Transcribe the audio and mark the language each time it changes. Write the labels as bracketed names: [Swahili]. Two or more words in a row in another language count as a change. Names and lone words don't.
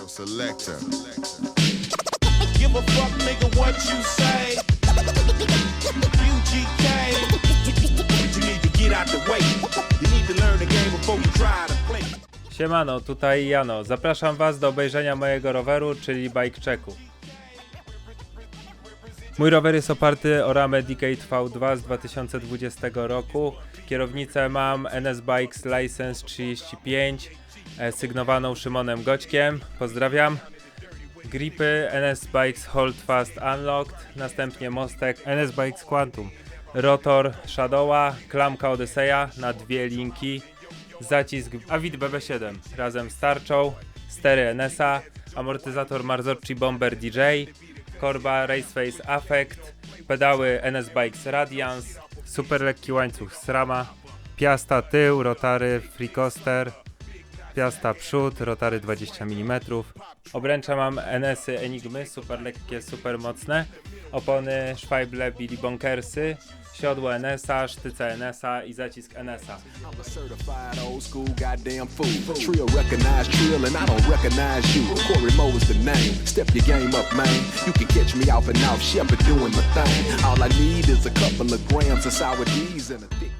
[English] selector. Give a fuck, nigga, what you say. UGK. You need to get out the way. You need to learn the game before you try to play. [Polish] Siemano, tutaj Jano. Zapraszam Was do obejrzenia mojego roweru, czyli bike checku. Mój rower jest oparty o ramę Decade V2 z 2020 roku. Kierownicę mam NS Bikes License 35, sygnowaną Szymonem Goćkiem. Pozdrawiam. Gripy NS Bikes Hold Fast Unlocked, następnie mostek NS Bikes Quantum. Rotor Shadowa, klamka Odyseja na dwie linki, zacisk Avid BB7 razem z tarczą, stery NS-a, amortyzator Marzocchi Bomber DJ, korba Raceface Affect, pedały NS Bikes Radiance, super lekki łańcuch SRAMa, piasta tył, rotary Freecoaster, piasta przód, rotary 20 mm. Obręcza mam NS-y Enigmy, super lekkie, super mocne. Opony Schwaible Billy Bonkersy, siodło NS-a, sztyce NS-a i zacisk NS-a. [English] I'm a certified old school goddamn fool. Trill recognize trill and I don't recognize you. Corey Moe is the name. Step your game up, man. You can catch me off and off Shepherd doing my thing. All I need is a couple of grams of sour D's and a thick